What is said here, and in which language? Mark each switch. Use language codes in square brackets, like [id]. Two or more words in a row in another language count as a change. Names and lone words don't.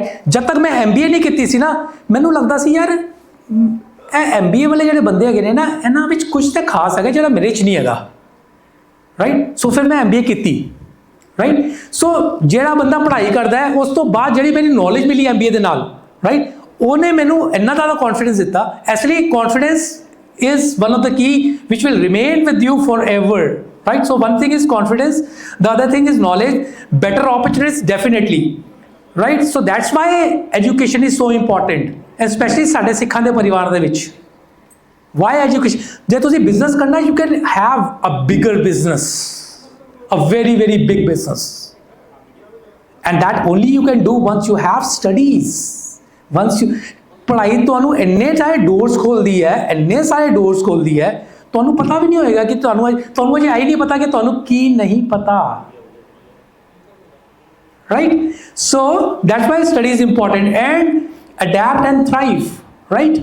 [pa] ਜਦ ਤੱਕ ਮੈਂ MBA ਨਹੀਂ ਕੀਤੀ ਸੀ ਨਾ, ਮੈਨੂੰ ਲੱਗਦਾ ਸੀ ਯਾਰ ਇਹ MBA ਵਾਲੇ ਜਿਹੜੇ ਬੰਦੇ ਹੈਗੇ ਨੇ ਨਾ, ਇਹਨਾਂ ਵਿੱਚ ਕੁਝ ਤਾਂ ਖਾਸ ਹੈਗਾ ਜਿਹੜਾ ਮੇਰੇ 'ਚ ਨਹੀਂ ਹੈਗਾ, ਰਾਈਟ। ਸੋ ਫਿਰ ਮੈਂ MBA ਕੀਤੀ, ਰਾਈਟ। ਸੋ ਜਿਹੜਾ ਬੰਦਾ ਪੜ੍ਹਾਈ ਕਰਦਾ ਹੈ, ਉਸ ਤੋਂ ਬਾਅਦ ਜਿਹੜੀ ਮੇਰੀ ਨੌਲੇਜ ਮਿਲੀ MBA ਦੇ ਨਾਲ, ਰਾਈਟ, ਉਹਨੇ ਮੈਨੂੰ ਇੰਨਾ ਜ਼ਿਆਦਾ ਕੌਨਫੀਡੈਂਸ ਦਿੱਤਾ। ਇਸ ਲਈ [en] ਕੌਨਫੀਡੈਂਸ is one of the key which will remain with you forever, right? So one thing is confidence, the other thing is knowledge, better opportunities definitely, right? So that's why education is so important, especially [pa] ਸਾਡੇ ਸਿੱਖਾਂ ਦੇ ਪਰਿਵਾਰ ਦੇ ਵਿੱਚ। [en] Why education? [pa] ਜੇ ਤੁਸੀਂ ਬਿਜ਼ਨਸ ਕਰਨਾ, [en] you can have a bigger business, a very very big business, and that only you can do once you have studies, once you [pa] ਪੜ੍ਹਾਈ ਤੁਹਾਨੂੰ ਇੰਨੇ ਸਾਰੇ ਡੋਰਸ ਖੋਲਦੀ ਹੈ, ਇੰਨੇ ਸਾਰੇ ਡੋਰਸ ਖੋਲਦੀ ਹੈ, ਤੁਹਾਨੂੰ ਪਤਾ ਵੀ ਨਹੀਂ ਹੋਏਗਾ ਕਿ ਤੁਹਾਨੂੰ ਅਜੇ ਆਈ ਨਹੀਂ ਪਤਾ ਕਿ ਤੁਹਾਨੂੰ ਕੀ ਨਹੀਂ ਪਤਾ, ਰਾਈਟ। [en] So that's why study is important and adapt and thrive, right.